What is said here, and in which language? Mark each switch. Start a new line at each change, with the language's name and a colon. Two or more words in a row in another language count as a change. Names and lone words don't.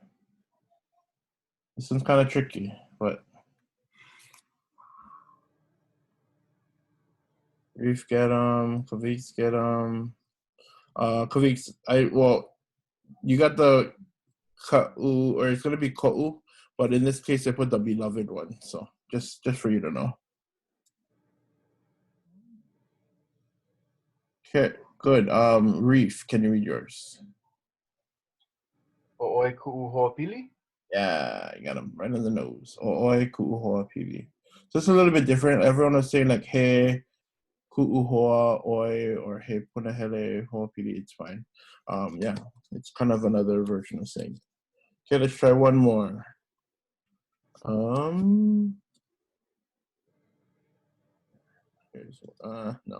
English: This one's kind of tricky, but Reef get Kavik's get Kavik's you got the ka'u, or it's gonna be ko'u, but in this case I put the beloved one, so just for you to know. Okay, good. Reef, can you read yours?
Hawaiian: O'oi ku'u ho'opili?
English: Yeah, you got him right on the nose.
Hawaiian: O'oi ku'u ho'opili.
English: So it's a little bit different. Everyone was saying like
Hawaiian: he ku'u hoa oi
English: or
Hawaiian: he punahele ho'opili.
English: It's fine. Yeah, it's kind of another version of saying. Okay, let's try one more. No.